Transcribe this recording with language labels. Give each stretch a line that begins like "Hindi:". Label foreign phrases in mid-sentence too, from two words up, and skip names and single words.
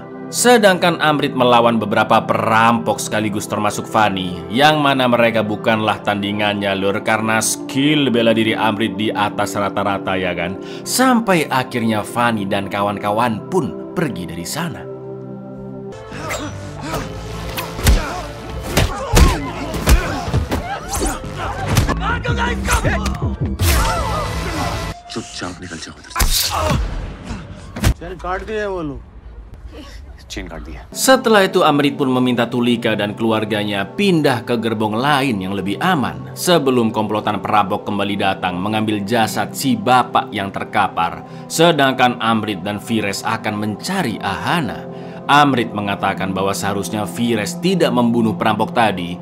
Indonesian: Sedangkan Amrit melawan beberapa perampok sekaligus termasuk Fanny, yang mana mereka bukanlah tandingannya, Lur, karena skill bela diri Amrit di atas rata-rata, ya kan? Sampai akhirnya Fanny dan kawan-kawan pun pergi dari sana.
Hindi: चुपचाप निकल जाओ उधर चल काट दिए वो लोग चेन काट दिया
Indonesian: Setelah itu Amrit pun meminta Tulika dan keluarganya pindah ke gerbong lain yang lebih aman sebelum komplotan perampok kembali datang mengambil jasad si bapak yang terkapar. Sedangkan Amrit dan Fires akan mencari Ahana. Amrit mengatakan bahwa seharusnya Fires tidak membunuh perampok tadi.